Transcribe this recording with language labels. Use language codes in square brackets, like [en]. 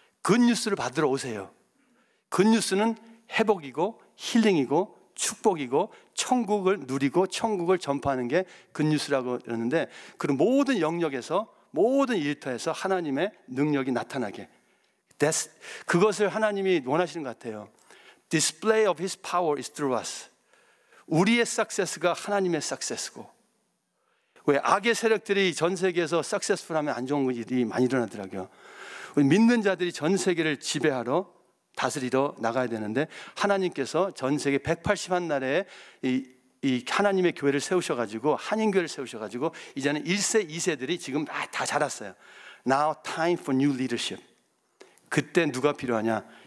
[ko] 굿뉴스를 받으러 오세요. 굿뉴스는 회복이고 힐링이고 축복이고 천국을 누리고 천국을 전파하는 게 굿뉴스라고 그러는데, 그 모든 영역에서 모든 일터에서 하나님의 능력이 나타나게, 그것을 하나님이 원하시는 것 같아요. [en] Display of His power is through us. [ko] 우리의 सक्세스가 하나님의 सक्세스고, 왜 악의 세력들이 전 세계에서 सक्세스풀하면 안 좋은 일이 많이 일어나더라고요. 우리 믿는 자들이 전 세계를 지배하러 다스리러 나가야 되는데, 하나님께서 전 세계 181나라에 이 하나님의 교회를 세우셔가지고 한인교회를 세우셔가지고 이제는 1세, 2세들이 지금 다 자랐어요. [en] Now time for new leadership. [ko] 그때 누가 필요하냐?